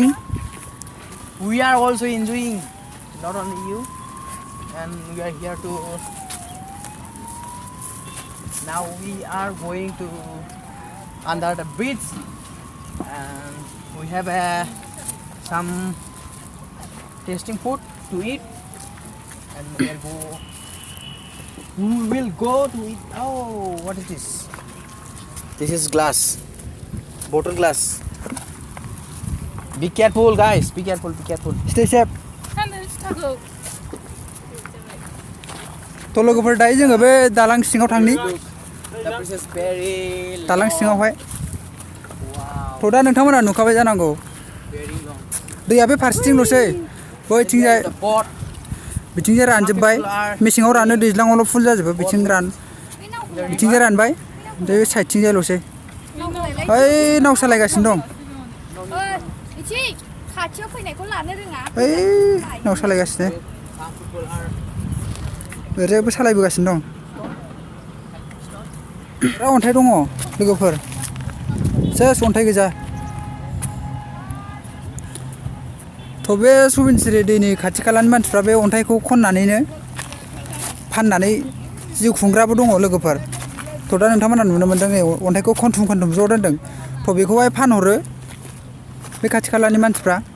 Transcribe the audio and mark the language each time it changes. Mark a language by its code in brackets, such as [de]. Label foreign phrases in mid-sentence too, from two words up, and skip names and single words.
[en] we are also enjoying, not only you, and we are here to Now we are going to under the bridge, and we have some tasting food to eat, and we will go to eat. Oh, what is this? This is glass, bottle glass. Be careful, guys. Be careful. Be careful. Stay safe. [brx] सानदो थ' लोगोफोर दायो जोङो बे दालां सिङाव थांनि [en] The bridge is very [brx] दालां सिङावहाय [en] wow, [brx] थ' दा नोंथांमोना नुखाबाय जानांगौ [en] very long. [brx] दैया बे फारसेथिंल'सै बैथिंजाय [en] The boat. [brx] बिथिंजाय रानजोब्बाय मेसेङाव रानो दैज्लाङावल' फुल जाजोबो बिथिंजाय रानबाय बे साइडथिंजायल'सै ओइ नाव सालायगासिनो दं इसे खाथियाव फैनायखौ लानो रोङा ओइ नाव सालायगासिनो [en] Some people are [brx] ओरैबो सालायबोगासिनो दं बिराद अन्थाइ दङ लोगोफोर सेस अन्थाइ गोजा थ' बे सुबनसिरि दैनि खाथि खालानि मानसिफ्रा बे अन्थाइखौ खननानैनो फाननानै जिउ खुंग्राबो दङ लोगोफोर थ' दा नोंथांमोना नुनो मोन्दों अन्थाइखौ खनथुम ज' दोनदों थ' बेखौहाय फानहरो बे खाथि खालानि मानसिफ्रा